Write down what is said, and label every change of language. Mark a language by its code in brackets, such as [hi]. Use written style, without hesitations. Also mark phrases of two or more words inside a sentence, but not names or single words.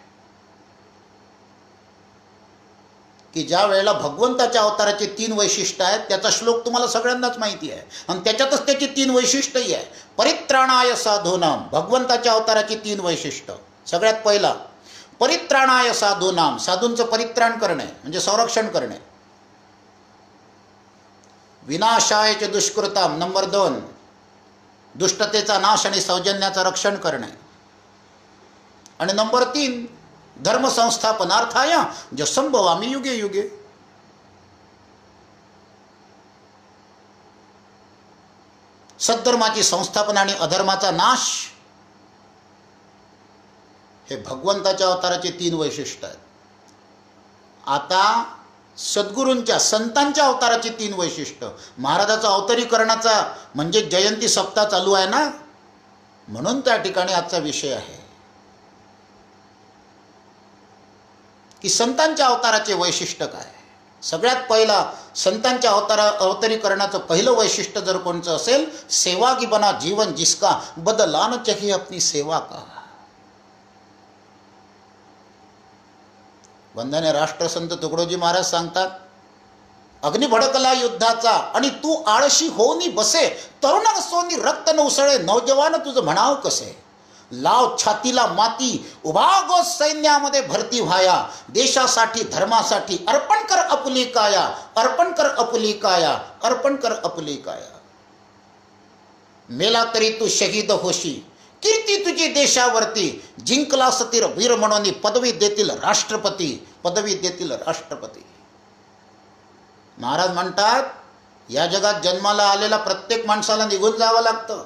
[mr] की ज्या वेळेला भगवंताच्या अवताराचे 3 वैशिष्ट्य आहेत त्याचा श्लोक तुम्हाला सगळ्यांनाच माहिती आहे आणि त्याच्यातच त्याची 3 वैशिष्ट्यही आहे. [sa] परित्राणाय साधूनाम, [mr] भगवंताच्या अवताराची 3 वैशिष्ट्य. सगळ्यात पहिला [sa] परित्राणाय साधूनाम, [mr] साधूंचं परित्राण करणे म्हणजे संरक्षण करणे. [sa] विनाशाय च दुष्कृताम, [mr] नंबर 2 दुष्टतेचा नाश आणि सौजन्याचं रक्षण करणे. आणि नंबर 3 [sa] धर्म संस्थापनार्थाय जो संभवामी युगे युगे. [mr] सद्धर्माची संस्थापना आणि अधर्माचा नाश हे भगवंताच्या अवताराचे 3 वैशिष्ट्य आहेत. आता सद्गुरूंच्या संतांच्या अवताराची 3 वैशिष्ट्य. महाराजाचा अवतरीकरणाचा म्हणजे जयंती सप्ताह चालू आहे ना, म्हणून त्या ठिकाणी आजचा विषय आहे की संतांच्या अवताराचे वैशिष्ट्य काय. सगळ्यात पहिला संतांच्या अवतरीकरणाचं पहिलं वैशिष्ट्य जर कोणचं असेल, [hi] सेवा की बना जीवन जिसका बदला न चाहिए अपनी सेवा का. [mr] वंदने राष्ट्रसंत तुकडोजी महाराज सांगतात, अग्नी भडकला युद्धाचा आणि तू आळशी होऊनी बसे, तरुण सोनी रक्त न उसळे, नौजवान तुझं म्हणाव कसे. लाव छातीला माती, उभा गो सैन्यामध्ये भरती व्हाया, देशासाठी धर्मासाठी अर्पण कर अपुली काया, अर्पण कर अपुली काया, अर्पण कर अपुली काया. मेला तरी तू शहीद होशी, कीर्ती तुझी देशावरती, जिंकलास तीर वीर म्हणून पदवी देतील राष्ट्रपती, पदवी देतील राष्ट्रपती. महाराज म्हणतात, या जगात जन्माला आलेला प्रत्येक माणसाला निघून जावं लागतं.